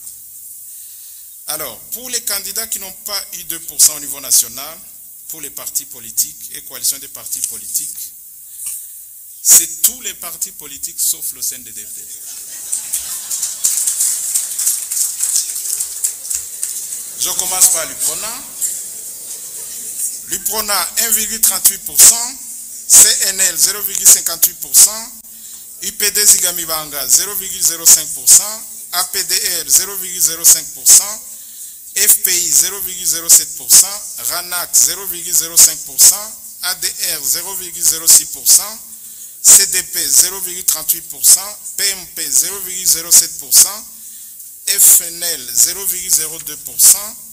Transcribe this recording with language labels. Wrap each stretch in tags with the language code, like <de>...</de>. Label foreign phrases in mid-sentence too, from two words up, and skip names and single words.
<fr>Alors, pour les candidats qui n'ont pas eu 2% au niveau national, pour les partis politiques et coalitions des partis politiques, c'est tous les partis politiques sauf le CNDD-FDD. Je commence par l'UPRONA. L'UPRONA 1,38%, CNL 0,58%, UPD Zigamibanga 0,05%, APDR 0,05%, FPI 0,07%, RANAC 0,05%, ADR 0,06%, CDP 0,38%, PMP 0,07%, FNL 0,02%,</fr>